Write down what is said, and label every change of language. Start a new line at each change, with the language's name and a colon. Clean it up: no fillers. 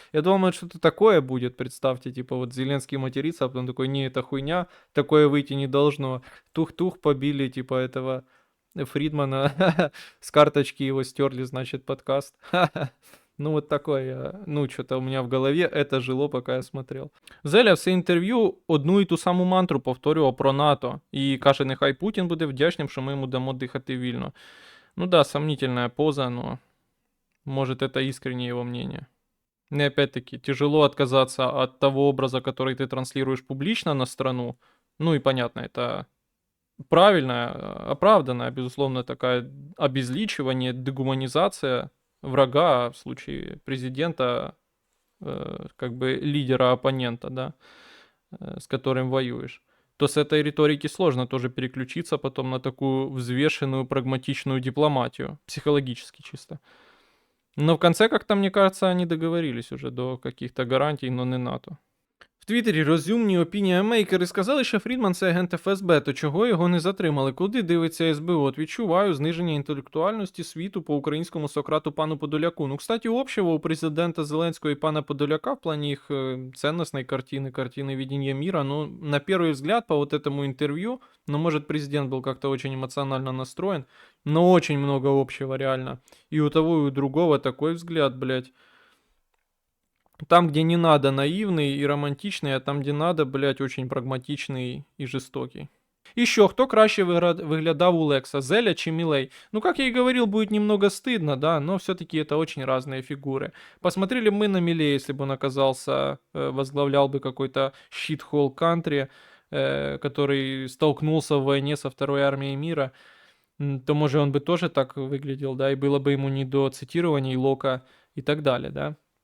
Russian: Я думал, что-то такое будет, представьте, типа, вот Зеленский матерится, а потом такой, не, это хуйня, такое выйти не должно. Тух-тух, побили, типа, этого Фридмана, с карточки его стерли, значит, подкаст. Ну, вот такое, ну, что-то у меня в голове это жило, пока я смотрел.
Ukrainian: Зеля все інтерв'ю одну і ту саму мантру повторював про НАТО. І каже, нехай Путін буде вдячним, що ми йому дамо дихати вільно.
Russian: Ну да, сомнительная поза, но может это искреннее его мнение. И опять-таки, тяжело отказаться от того образа, который ты транслируешь публично на страну. Ну и понятно, это правильная, оправданная, безусловно, такая обезличивание, дегуманизация врага, в случае президента, как бы лидера оппонента, да, с которым воюешь, то с этой риторики сложно тоже переключиться потом на такую взвешенную, прагматичную дипломатию, психологически чисто. Но в конце, как-то, мне кажется, они договорились уже до каких-то гарантий, но не НАТО.
Ukrainian: В Твіттері розумні опініамейкери сказали, що Фрідман це агент ФСБ, то чого його не затримали? Куди дивиться СБУ? От відчуваю зниження інтелектуальності світу по українському Сократу пану Подоляку.
Russian: Ну, кстати, общего у президента Зеленского и пана Подоляка в плане их ценностной картины видения мира, ну, на первый взгляд, по вот этому интервью, ну, может, президент был как-то очень эмоционально настроен, но очень много общего реально. И у того, и у другого такой взгляд, блядь. Там, где не надо, наивный и романтичный, а там, где надо, блядь, очень прагматичный и жестокий.
Ukrainian: І що, хто краще виглядав у Лекса, Зеля чи Милей?
Russian: Ну, как я и говорил, будет немного стыдно, да, но все-таки это очень разные фигуры. Посмотрели мы на Милей, если бы он оказался, возглавлял бы какой-то
English: shithole country,
Russian: который столкнулся в войне со второй армией мира, то, может, он бы тоже так выглядел, да, и было бы ему не до цитирований Лока и так далее, да.